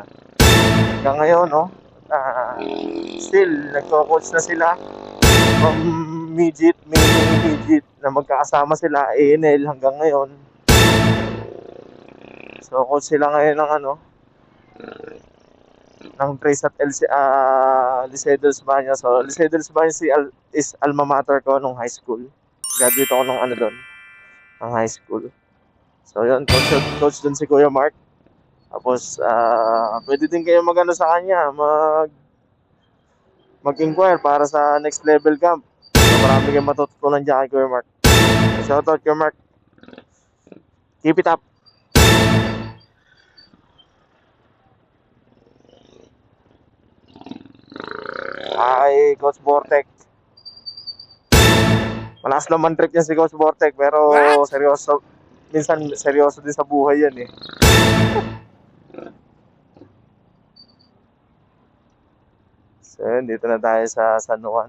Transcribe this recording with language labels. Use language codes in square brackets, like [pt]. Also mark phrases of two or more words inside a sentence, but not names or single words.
[tl] Hanggang ngayon, no, still, nagko-coach na sila from [en] mini midget, [tl] na magkakasama sila, ANL hanggang ngayon. So, coach sila ngayon ng Trace at Liceo de los Baños. [en] So, Liceo de los Baños is alma mater [tl] ko nung [en] high school. [tl] Graduate ako nung doon, ng [en] high school. [tl] So, yun, coach dun si Kuya Mark. Tapos, pwede din kayo sa kanya, mag-inquire para sa [en] next level camp. [tl] So, marami kayong matututunan dyan kay Kuya Mark. [en] Shoutout, Kuya Mark. Keep it up. [tl] Ay, Coach Bortek. Malakas naman trip niya si Coach Bortek, pero seryoso. Minsan seryoso din sa buhay yan eh. So yun, dito na tayo sa San Juan.